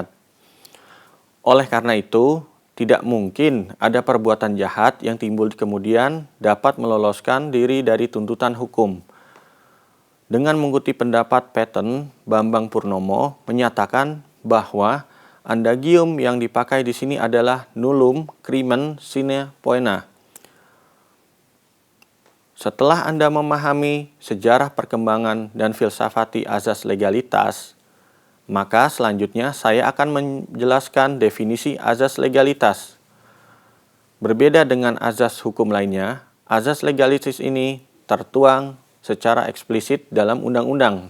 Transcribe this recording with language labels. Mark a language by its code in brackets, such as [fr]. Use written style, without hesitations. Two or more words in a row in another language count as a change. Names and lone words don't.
[id] Oleh karena itu, tidak mungkin ada perbuatan jahat yang timbul kemudian dapat meloloskan diri dari tuntutan hukum. Dengan mengutip pendapat Paton, Bambang Purnomo menyatakan bahwa adagium yang dipakai di sini adalah [la] nullum crimen sine poena. [id] Setelah Anda memahami sejarah perkembangan dan filsafati azas legalitas, maka selanjutnya saya akan menjelaskan definisi azas legalitas. Berbeda dengan azas hukum lainnya, azas legalitas ini tertuang secara eksplisit dalam undang-undang.